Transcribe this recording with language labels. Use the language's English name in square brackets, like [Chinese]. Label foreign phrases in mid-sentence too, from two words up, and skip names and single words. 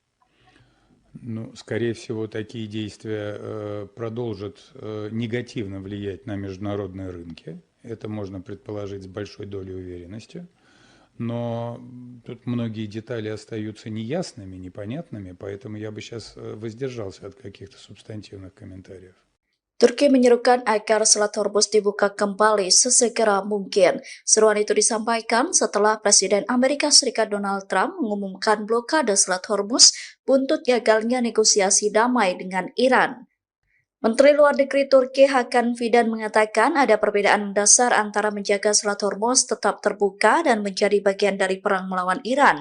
[Russian] Ну, скорее всего, такие действия продолжат негативно влиять на международные рынки. Это можно предположить с большой долей уверенности. Но тут многие детали остаются неясными, непонятными, поэтому я бы сейчас воздержался от каких-то субстантивных комментариев. [Indonesian] Turki menyerukan agar Selat Hormuz dibuka kembali sesegera mungkin. Seruan itu disampaikan setelah Presiden Amerika Serikat Donald Trump mengumumkan blokade Selat Hormuz buntut gagalnya negosiasi damai dengan Iran. Menteri Luar Negeri Turki Hakan Fidan mengatakan ada perbedaan mendasar antara menjaga Selat Hormuz tetap terbuka dan menjadi bagian dari perang melawan Iran.